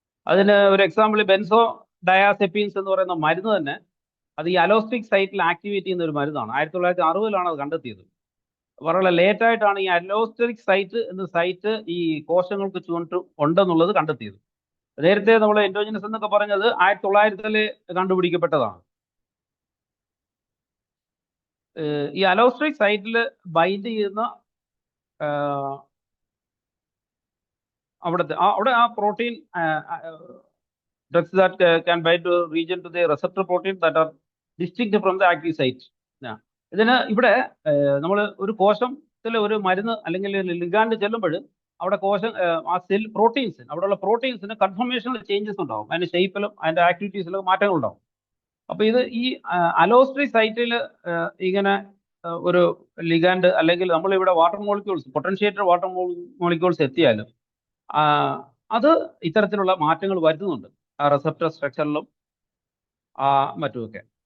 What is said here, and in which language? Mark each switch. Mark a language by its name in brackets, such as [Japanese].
[Malayalam] അതിന് ഒരു example benzo ഡയാസെപ്പീൻസ് എന്ന് പറയുന്ന മരുന്ന് തന്നെ അത് ഈ അലോസ്റ്റിക് സൈറ്റിൽ ആക്ടിവേറ്റ് ചെയ്യുന്ന ഒരു മരുന്നാണ്. 1960-ലാണ് അത് കണ്ടെത്തിയത്. വളരെ ലേറ്റ് ആയിട്ടാണ് ഈ അലോസ്റ്റിക് സൈറ്റ് എന്ന സൈറ്റ് ഈ കോശങ്ങൾക്ക് ചുറ്റും ഉണ്ടെന്നുള്ളത് കണ്ടെത്തിയത്. നേരത്തെ നമ്മൾ എൻഡോജിനസ് എന്നൊക്കെ പറഞ്ഞത് 1900-ൽ കണ്ടുപിടിക്കപ്പെട്ടതാണ്. ഈ അലോസ്റ്റിക് സൈറ്റിൽ ബൈൻഡ് ചെയ്യുന്ന അവിടെ ആ protein [English] drugs that can bind to region to the receptor protein that are distinct from the active site. [Malayalam] ഇതിന് ഇവിടെ നമ്മൾ ഒരു കോശത്തിൽ ഒരു മരുന്ന് അല്ലെങ്കിൽ ലിഗാൻഡ് ചെല്ലുമ്പോൾ അവിടെ ആ സെൽ പ്രോട്ടീൻസ് അവിടെയുള്ള പ്രോട്ടീൻസിന് കൺഫർമേഷനിൽ ചേഞ്ചസ് ഉണ്ടാവും. അതിന്റെ ഷേപ്പിലും അതിന്റെ ആക്ടിവിറ്റീസിലും മാറ്റങ്ങൾ ഉണ്ടാവും. അപ്പൊ ഇത് ഈ അലോസ്റ്റിക് സൈറ്റിൽ ഇങ്ങനെ ഒരു ലിഗാൻഡ് അല്ലെങ്കിൽ നമ്മളിവിടെ വാട്ടർ മോളിക്യൂൾസ് പൊട്ടൻഷ്യേറ്റഡ് വാട്ടർ മോളിക്യൂൾസ് എത്തിയാലും അത് ഇത്തരത്തിലുള്ള മാറ്റങ്ങൾ വരുത്തുന്നുണ്ട് ആ റിസപ്റ്റർ സ്ട്രക്ചറിലും മറ്റുമൊക്കെ.